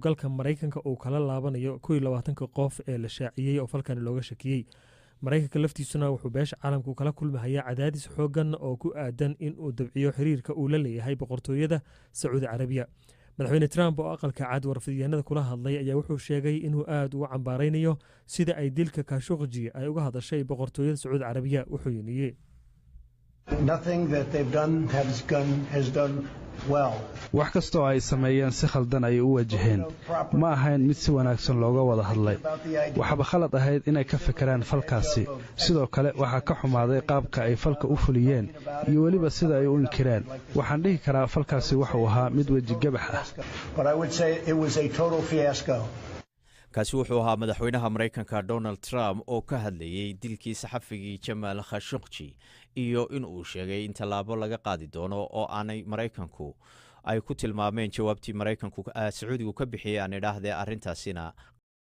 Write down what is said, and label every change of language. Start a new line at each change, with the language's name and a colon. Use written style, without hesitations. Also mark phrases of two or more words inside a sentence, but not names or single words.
Somali: galka Mareykanka uu kala laabanayo 22 qof ee la shaaciyay oo falkan looga shakiyay Mareykanka laftiisuna wuxuu beesha caalamku kala kulmayaa cadaadis xoogan oo ku aadan in uu dabciyo xiriirka uu la leeyahay boqortooyada Sacuudi Carabiya madaxweyne Trump oo aqalka cad warfidyaanada kula hadlay ayaa wuxuu sheegay inuu aad uga cambaaraynayo sida ay dilka Khashoggi ay uga hadashay boqortooyada Sacuudi Carabiya wuxuu yiri
English: Nothing that they've done has done well.
Somali: wax kasta oo ay sameeyeen si khaldan ay u wajaheen ma ahayn mid si wanaagsan looga wada hadlay waxba khalad ahayd inay ka fikiraan falkaasi sidoo kale waxa ka xumaaday qaabka ay falka u fuliyeen iyo waliba sida ay u inkireen waxaan dhihi karaa falkaasi wuxuu ahaa mid waji gabax ah
English: but I would say it was a total fiasco
Somali: kaasi wuxuu ahaa madaxweynaha Mareykanka Donald Trump oo ka hadlayay dilkii saxafigii Jamal Khashoggi iyo in uu sheegay in talaabo laga qaadi doono oo aanay Mareykanku ay ku tilmaameen jawaabtii Mareykanku Sacuudigu ka bixiyay aan idhaahdee arrintaasina